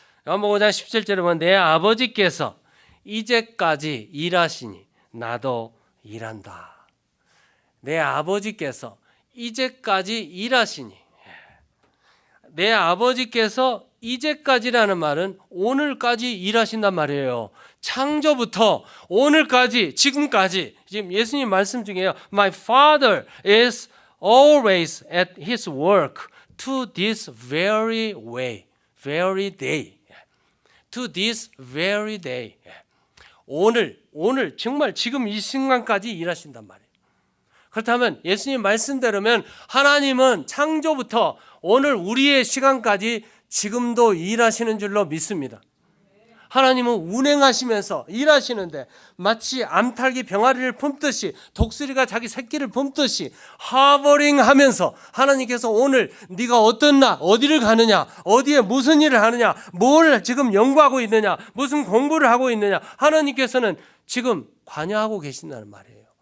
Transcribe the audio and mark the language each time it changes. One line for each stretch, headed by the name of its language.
Korean: 요한복음 5장 17절에 보면 내 아버지께서 이제까지 일하시니 나도 일한다. 내 아버지께서 이제까지 일하시니. 내 아버지께서 이제까지라는 말은 오늘까지 일하신단 말이에요. 창조부터 오늘까지, 지금까지. 지금 예수님 말씀 중에요,
English: My Father is always at His work to this very way, very day. To this very day.
Korean: 오늘 정말 지금 이 순간까지 일하신단 말이에요. 그렇다면 예수님 말씀대로면 하나님은 창조부터 오늘 우리의 시간까지 지금도 일하시는 줄로 믿습니다. 하나님은 운행하시면서 일하시는데 마치 암탉이 병아리를 품듯이, 독수리가 자기 새끼를 품듯이 하버링하면서 하나님께서 오늘 네가 어떤 날 어디를 가느냐, 어디에 무슨 일을 하느냐, 뭘 지금 연구하고 있느냐, 무슨 공부를 하고 있느냐, 하나님께서는 지금 관여하고 계신다는 말이에요.